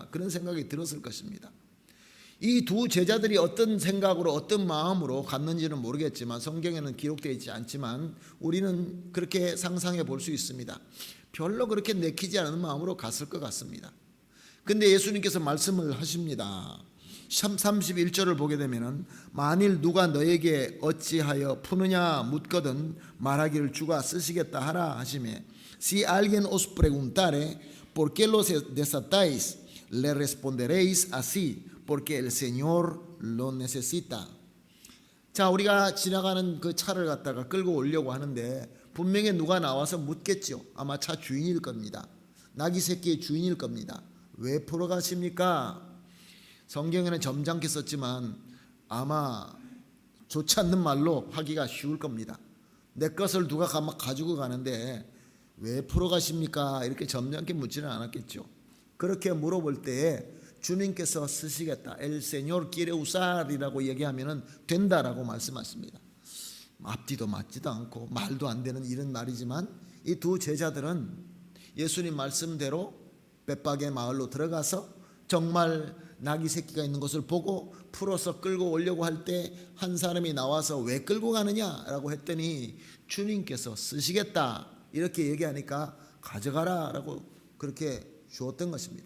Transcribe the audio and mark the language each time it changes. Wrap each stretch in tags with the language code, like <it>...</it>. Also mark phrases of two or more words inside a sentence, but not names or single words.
<ko>그런 생각이 들었을 것입니다. 이 두 제자들이 어떤 생각으로 어떤 마음으로 갔는지는 모르겠지만 성경에는 기록되어 있지 않지만 우리는 그렇게 상상해 볼 수 있습니다. 별로 그렇게 내키지 않은 마음으로 갔을 것 같습니다. 근데 예수님께서 말씀을 하십니다. 31절을 보게 되면은 만일 누가 너에게 어찌하여 푸느냐 묻거든 말하기를 주가 쓰시겠다 하라 하시매</ko> <es>Si alguien os preguntare por qué los desatáis le responderéis así porque el Señor lo necesita.</es> <ko>자, 우리가 지나가는 그 차를 갖다가 끌고 오려고 하는데 분명히 누가 나와서 묻겠죠. 아마 차 주인일 겁니다. 나귀 새끼의 주인일 겁니다. 왜 풀어가십니까? 성경에는 점잖게 썼지만 아마 좋지 않는 말로 하기가 쉬울 겁니다. 내 것을 누가 가지고 가는데 왜 풀어가십니까? 이렇게 점잖게 묻지는 않았겠죠. 그렇게 물어볼 때에 주님께서 쓰시겠다.</ko> <es>El Señor quiere usar</es> <ko>이라고 얘기하면 된다라고 말씀하십니다. 앞뒤도 맞지도 않고 말도 안 되는 이런 말이지만 이 두 제자들은 예수님 말씀대로 벳바게 마을로 들어가서 정말 나귀 새끼가 있는 것을 보고 풀어서 끌고 오려고 할 때 한 사람이 나와서 왜 끌고 가느냐라고 했더니 주님께서 쓰시겠다 이렇게 얘기하니까 가져가라 라고 그렇게 주었던 것입니다.</ko>